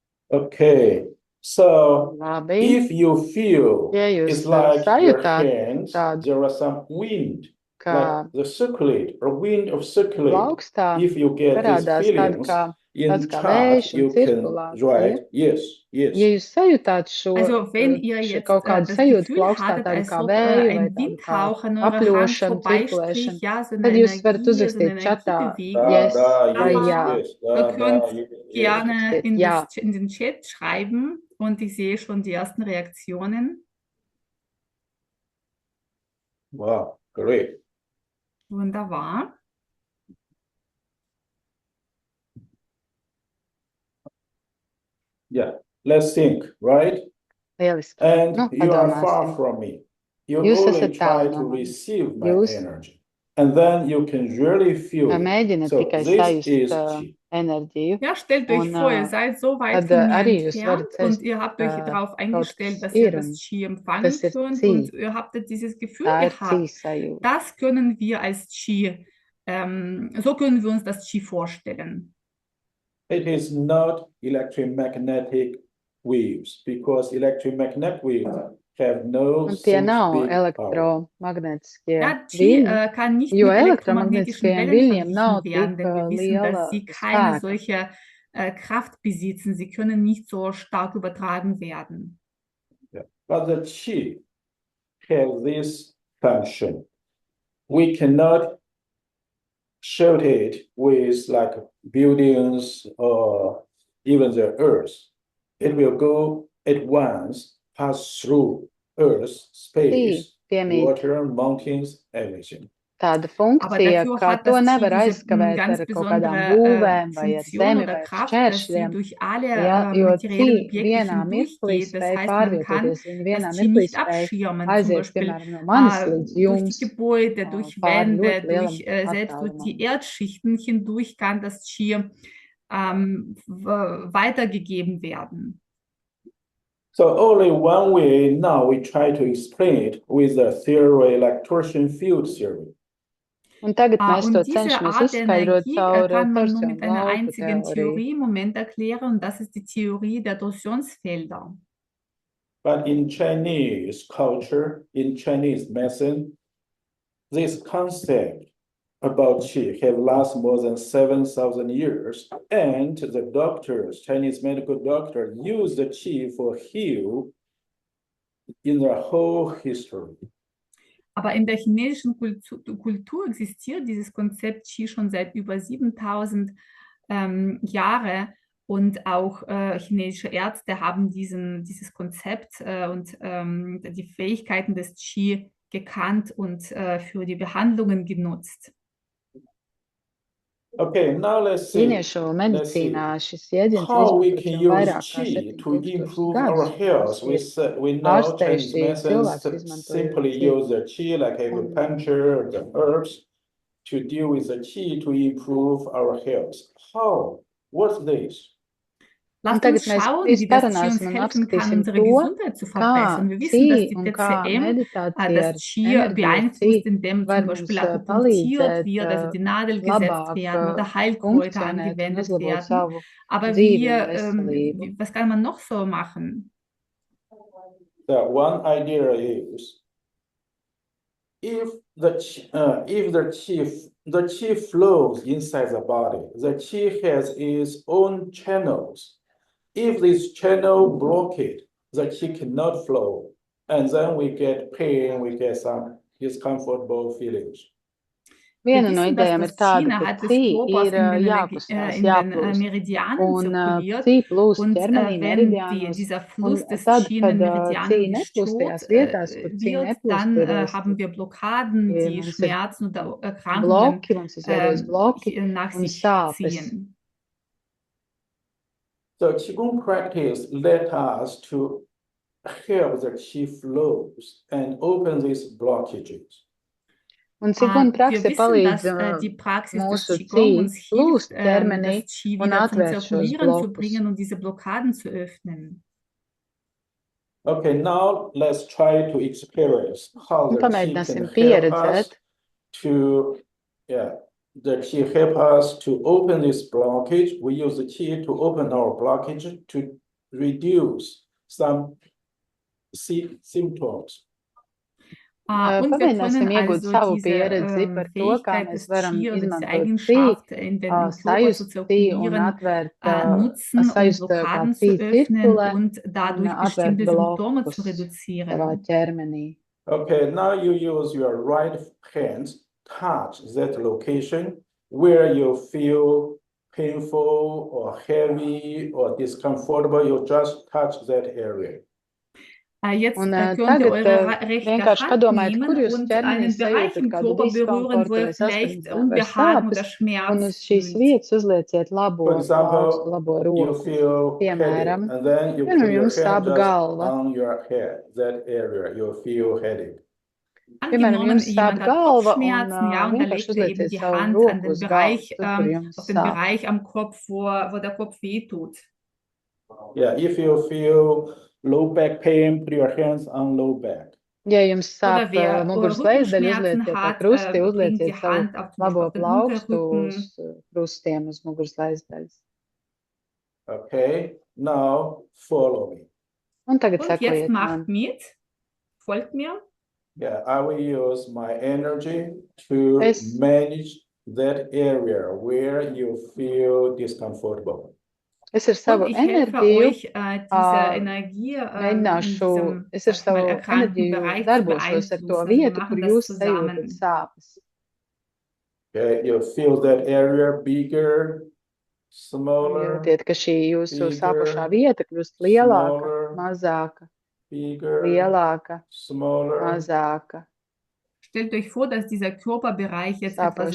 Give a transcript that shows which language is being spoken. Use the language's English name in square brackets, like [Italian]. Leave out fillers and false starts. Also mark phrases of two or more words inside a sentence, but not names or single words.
[English] Okay, so [Latvian] Labi. [English] if you feel [Latvian] Ja jūs [English] it's like your [Latvian] sajūtāt [English] hands, [Latvian] tādu, [English] there are some wind, [Latvian] ka [English] like the circulate or wind of circulate. [Latvian] plaukstā [English] If you get these [Latvian] parādās tāda [English] feelings [Latvian] kā, [English] in [Latvian] tāds kā [English] chart, [Latvian] vējš un [English] you can [Latvian] cirkulācija. [English] write yes, yes. [Latvian] Ja jūs sajūtāt šo, [German] Also wenn ihr [Latvian] šo [German] jetzt [Latvian] kaut kādu [German] das [Latvian] sajūtu [German] Gefühl [Latvian] plaukstā, [German] hattet, [Latvian] tādu [German] als [Latvian] kā [German] ob [Latvian] vēju vai [German] ein [Latvian] tādu kā [German] Windhauch an eurer Hand [Latvian] apļošanu, [German] vorbeistrich, [Latvian] cirkulēšanu, [German] ja, so eine [Latvian] tad jūs varat [German] Energie, so eine [Latvian] uzrakstīt čatā [German] Energiebewegung. [Latvian] yes vai yes, jā. [German] yes, Ihr könnt yes. gerne Steht ja. in den Chat schreiben und ich sehe schon die ersten Reaktionen. [English] Wow, great. [German] Wunderbar. [English] Yeah, let's think, right? [Latvian] Lieliski. [English] And [Latvian] Nu, [English] you are far [Latvian] padomāsim. [English] from me. You [Latvian] Jūs [English] only [Latvian] esat [English] try [Latvian] tālu [English] to [Latvian] no manis. [English] receive my [Latvian] Jūs [English] energy. And then you can really feel it. [Latvian] mēģināt [English] So [Latvian] tikai [English] this [Latvian] sajust [English] is chi. [Latvian] enerģiju. [German] Ja, stellt euch [Latvian] Un, [German] vor, ihr seid so weit [Latvian] tad [German] von mir [Latvian] arī jūs [German] entfernt [Latvian] varat [German] und [Latvian] sest, [German] ihr habt euch darauf [Latvian] kaut [German] eingestellt, [Latvian] kas [German] dass ihr [Latvian] ir, [German] das [Latvian] un [German] Qi empfangen [Latvian] tas ir [German] könnt [Latvian] Qi. [German] und ihr habt dieses Gefühl [Latvian] Tā ir [German] gehabt. [Latvian] Qi sajūta. [German] Das können wir als Qi, so können wir uns das Qi vorstellen. [English] It is not electromagnetic waves because electromagnetic waves have no [Latvian] Un tie [English] such [Latvian] nav [English] big power. [Latvian] elektromagnetiskie [German] Ja, Qi [Latvian] viļņi, [German] kann nicht [Latvian] jo [German] mit elektromagnetischen [Latvian] elektromagnetiskajiem [German] Wellen [Latvian] viļņiem nav [German] verglichen werden, [Latvian] tik [German] denn wir wissen, [Latvian] liela [German] dass sie keine [Latvian] spēka. [German] solche Kraft besitzen. Sie können nicht so stark übertragen werden. [English] Yeah. But the chi has this function. We cannot shoot it with like buildings or even the earth. It will go at once, pass through earth, space, [Latvian] piemīt [English] water, mountains, everything. [Latvian] tāda [German] Aber [Latvian] funkcija, [German] dafür [Latvian] ka [German] hat [Latvian] to [German] das Qi [Latvian] nevar [German] diese [Latvian] aizskavēt [German] ganz [Latvian] ar kaut kādām [German] besondere [Latvian] būvēm vai ar [German] Funktion [Latvian] zemi [German] oder [Latvian] vai ar [German] Kraft, dass sie [Latvian] šķēršļiem, [German] durch alle [Latvian] ja, jo [German] materiellen [Latvian] Qi [German] Objekte [Latvian] vienā mirklī [German] hindurchgeht. Das [Latvian] spēj [German] heißt, man kann [Latvian] pārvietoties, viņa vienā [German] das Qi [Latvian] mirklī [German] nicht [Latvian] spēj [German] abschirmen, zum [Latvian] aiziet, [German] Beispiel [Latvian] piemēram, no manis līdz [German] durch [Latvian] jums, [German] die Gebäude, durch [Latvian] pāri [German] Wände, [Latvian] ļoti lielam [German] selbst durch die [Latvian] attālumam. [German] Erdschichten hindurch kann das Qi weitergegeben werden. [English] So only one way now we try to explain it with the theory like torsion field theory. [Latvian] Un tagad mēs to [German] Und diese [Latvian] cenšamies [German] Art der [Latvian] izskaidrot [German] Energie [Latvian] caur [German] kann man nur [Latvian] torsionu [German] mit einer [Latvian] lauku [German] einzigen [Latvian] teoriju. [German] Theorie im Moment erklären, und das ist die Theorie der Torsionsfelder. [English] But in Chinese culture, in Chinese medicine, this concept about Qi have lasted more than 7,000 years. And the doctors, Chinese medical doctors, use the Qi for heal in their whole history. [German] Aber in der chinesischen Kultur existiert dieses Konzept Qi schon seit über 7000 Jahre, und auch chinesische Ärzte haben dieses Konzept und die Fähigkeiten des Qi gekannt und für die Behandlungen genutzt. [English] Okay, now let's see. [Latvian] Ķīniešu medicīnā šis jēdziens ir [English] How we [Latvian] izmantots [English] can [Latvian] jau [English] use [Latvian] vairāk kā [English] Qi to [Latvian] 7000 [English] improve our [Latvian] gadus. [English] health. We know Chinese [Latvian] ārstējuši [English] medicine [Latvian] cilvēks izmantojot [English] simply [Latvian] Qi. [English] use the Qi like acupuncture, the herbs to deal with the Qi to improve our health. How? What's this? [German] Lasst [Latvian] tagad [German] uns [Latvian] mēs [German] schauen, wie das Qi uns [Latvian] parunāsim un [German] helfen kann, [Latvian] apskatīsim [German] unsere [Latvian] to, [German] Gesundheit zu [Latvian] kā [German] verbessern. Wir wissen, dass [Latvian] Qi [German] die [Latvian] un kā [German] TCM [Latvian] meditācija ar [German] das Qi [Latvian] enerģiju ar [German] beeinflusst, [Latvian] Qi [German] indem [Latvian] var [German] zum [Latvian] mums [German] Beispiel akupunktiert [Latvian] palīdzēt [German] wird, also die Nadel gesetzt [Latvian] labāk [German] werden oder Heilkräuter [Latvian] funkcionēt un [German] angewendet [Latvian] uzlabot [German] werden. [Latvian] savu [German] Aber [Latvian] dzīvi un veselību. [German] was kann man noch so machen? [English] The one idea is if the Qi flows inside the body, the Qi has its own channels. If this channel blocked, the Qi cannot flow, and then we get pain, we get some discomfortable feelings. [Latvian] Viena no idejām ir tāda, ka Qi ir jākustās, jāplūst. Un Qi plūst ķermenī, meridiānos, un tad, kad Qi neplūst tajās vietās, kur Qi neplūst, ir mums ir bloki, mums izveidojas bloki un sāpes. [English] So Qigong practice let us to help the Qi flows and open these blockages. [Latvian] Un Qigong prakse palīdz mūsu Qi plūst ķermenī un atvērt šos blokus. [English] Okay, now let's try to experience how the Qi [Latvian] Pamēģināsim [English] can help [Latvian] pieredzēt, [English] us. The Qi help us to open this blockage. We use the Qi to open our blockage to reduce some symptoms. [German] Und wir können [Latvian] Pamēģināsim iegūt [German] also [Latvian] savu [German] diese [Latvian] pieredzi par to, kā [German] Fähigkeit [Latvian] mēs [German] des [Latvian] varam [German] Qi oder diese [Latvian] izmantot Qi, [German] Eigenschaft im Körper zu [Latvian] sajust Qi un [German] zirkulieren, [Latvian] atvērt, [German] nutzen, um [Latvian] sajust, kā [German] Blockaden [Latvian] Qi [German] zu öffnen [Latvian] cirkulē [German] und [Latvian] un [German] dadurch [Latvian] atvērt [German] bestimmte Symptome [Latvian] blokus [German] zu [Latvian] savā [German] reduzieren. [Latvian] ķermenī. [English] Okay, now you use your right hand, touch that location where you feel painful or heavy or discomfortable. You just touch that area. [German] Jetzt [Latvian] Un [German] könnt ihr [Latvian] tagad [German] eure rechte [Latvian] vienkārši [German] Hand [Latvian] padomājiet, [German] nehmen [Latvian] kur jūs [German] und [Latvian] ķermenī [German] einen Bereich [Latvian] sajūtat [German] im [Latvian] kādu [German] Körper berühren, wo [Latvian] diskomfortu [German] ihr [Latvian] vai [German] vielleicht [Latvian] saspringtību vai [German] Unbehagen [Latvian] sāpes, [German] oder [Latvian] un [German] Schmerz [Latvian] uz šīs [German] fühlt. [Latvian] vietas uzlieciet labo [English] For [Latvian] plaukstu, [English] example, [Latvian] labo [English] you [Latvian] roku. [English] feel [Latvian] Piemēram, [English] headache, and then you [Latvian] piemēram, [English] put your [Latvian] jums [English] hand [Latvian] sāp [English] just [Latvian] galva. [English] on your head, that area, you feel headache. [Latvian] Piemēram, [German] Angenommen, [Latvian] jums sāp [German] jemand hat [Latvian] galva un [German] Kopfschmerzen, ja, und da [Latvian] vienkārši [German] legt er eben [Latvian] uzlieciet [German] die [Latvian] savu [German] Hand an [Latvian] roku [German] den [Latvian] uz [German] Bereich, [Latvian] galvas, tur, kur jums [German] auf den [Latvian] sāp. [German] Bereich am Kopf, wo der Kopf wehtut. [English] Yeah, if you feel low back pain, put your hands on low back. [Latvian] Ja jums [German] Oder [Latvian] sāp [German] wer [Latvian] muguras lejasdaļa, [German] Rückenschmerzen [Latvian] uzlieciet [German] hat, [Latvian] krusti, [German] bringt [Latvian] uzlieciet [German] die [Latvian] savu [German] Hand auf, zum Beispiel [Latvian] labo [German] auf den [Latvian] plaukstu uz [German] Unterrücken. [Latvian] krustiem, uz muguras lejasdaļas. [English] Okay, now follow me. [Latvian] Un tagad [German] Und jetzt [Latvian] sekojiet [German] macht [Latvian] man. [German] mit, folgt mir. [English] Yeah, I will use my energy to [Latvian] Es- [English] manage that area where you feel discomfortable. [Latvian] Es ar savu [German] Und ich helfe [Latvian] enerģiju [German] euch, diese Energie in [Latvian] mēģināšu, [German] diesem, [Latvian] es ar [German] sag ich mal, [Latvian] savu [German] erkrankten [Latvian] enerģiju [German] Bereich zu [Latvian] darbošos ar to [German] beeinflussen. Also wir [Latvian] vietu, [German] machen [Latvian] kur [German] das [Latvian] jūs sajūtat [German] zusammen. [Latvian] sāpes. [English] Okay, you feel that area bigger, smaller, [Latvian] Jūtiet, ka šī jūsu [English] bigger, [Latvian] sāpošā vieta kļūst lielāka, [English] smaller, [Latvian] mazāka, [English] bigger, [Latvian] lielāka, [English] smaller. [Latvian] mazāka. [German] Stellt euch vor, dass dieser Körperbereich jetzt etwas